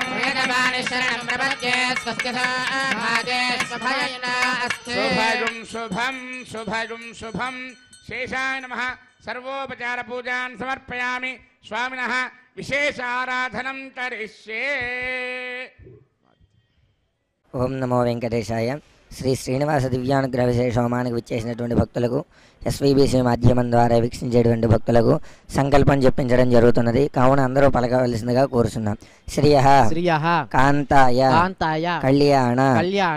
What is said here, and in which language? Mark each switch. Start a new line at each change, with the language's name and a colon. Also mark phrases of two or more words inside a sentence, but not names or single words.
Sanskrit: वेदवाणी शरणं प्रपद्ये स्वस्ति भागे स्वभयेन अस्तु शुभगुं शुभं शुभगुं शुभं शेषाय नमः सर्वोपचार पूजान् समर्पयामि स्वामिनः विशेष आराधनं करिष्ये ఓం నమో వెంకటేశాయ.
Telugu: శ్రీ శ్రీనివాస దివ్యానుగ్రహ విశేష హోమానికి విచ్చేసినటువంటి భక్తులకు ఎస్వీబీసీ మాధ్యమం ద్వారా వీక్షించేటువంటి భక్తులకు సంకల్పం చెప్పించడం జరుగుతున్నది. కావున అందరూ పలకవలసిందిగా కోరుచున్నాం. శ్రియః
Sanskrit: శ్రియః కాంతాయ కాంతాయ కళ్యాణ కళ్యాణ